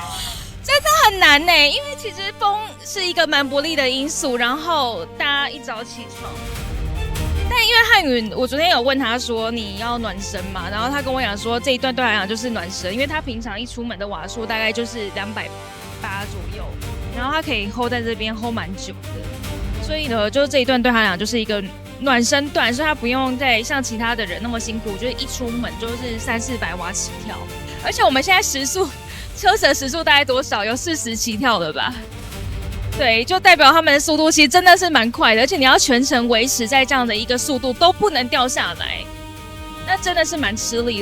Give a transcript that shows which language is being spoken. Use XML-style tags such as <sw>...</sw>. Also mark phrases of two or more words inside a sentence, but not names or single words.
<zh>真的很難呢，因為其實風是一個蠻不利的因素，然後大家一早起床，但因為漢允，我昨天有問他說你要暖身嘛，然後他跟我講說這一段對他來講就是暖身，因為他平常一出門的瓦數大概就是280左右，然後他可以 hold 在這邊 hold 蠻久的，所以呢，就是這一段对他來講就是一個暖身段，所以他不用再像其他的人那麼辛苦，就是一出門就是300-400瓦起跳，而且我們现在時速。車子的時速大概多少？有40起跳了吧？对，就代表他們的速度其實真的是蠻快的，而且你要全程維持在這樣的一個速度都不能掉下來，那真的是蠻吃力的。</zh>